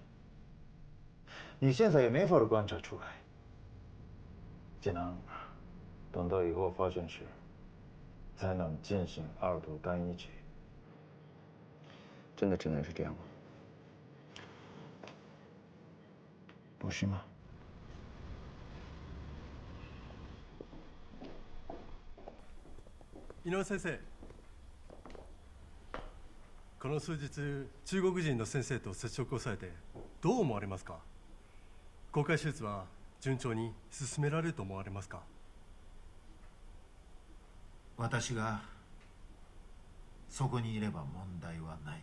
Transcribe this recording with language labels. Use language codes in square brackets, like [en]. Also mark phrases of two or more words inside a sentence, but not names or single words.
[zh] 你现在也没法观察出来，只能等到以后发生时，才能进行二度干预治。真的只能是这样吗？不是吗？ [ja] 井上先生、この数日中国人の先生と接触をされてどう思われますか？公開手術は順調に進められると思われますか？私がそこにいれば問題はない。